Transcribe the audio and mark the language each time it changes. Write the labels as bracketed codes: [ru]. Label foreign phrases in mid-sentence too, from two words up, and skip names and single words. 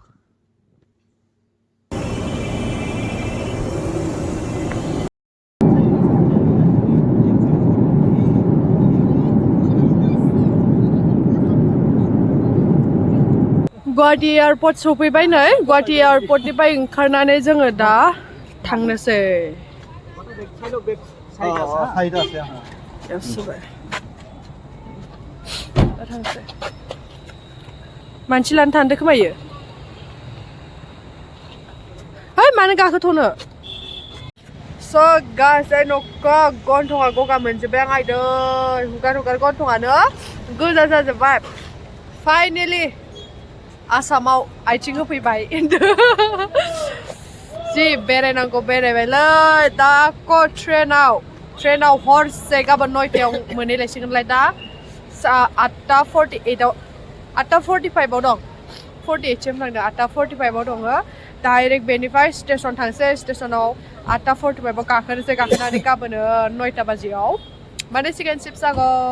[brx] गुवाहाटी एयारपर्ट सफैबाय नै गुवाहाटी एयारपर्टनिफ्राय ओंखारनानै जोङो दा थांनोसै मानसि लानो थांदो खोमायो है मानो गाखोथ'नो [en] So guys, I [brx] न'खौ गन्थङा गगा मोनजोब्बाय आं आइदै हुगार हुगार गन्थङानो गोजा जाजोब्बाय फाइनेलि आसामाव आइथिं होफैबाय जि बेरायनांगौ बेरायबायलै दाख' ट्रेनाव हरसे गाबोन 9टायाव मोनहैलायसिगोनलाय दा 8:48 8:45 दं 48सिम थांदों 8:45 दङ डाइरेक्ट बेनिफ्राय स्टेसन थांसै स्टेसनाव 8:45 गाखोनोसै गाखोनानै गाबोन 9टा बाजियाव माने [en] second shift [brx] जागौ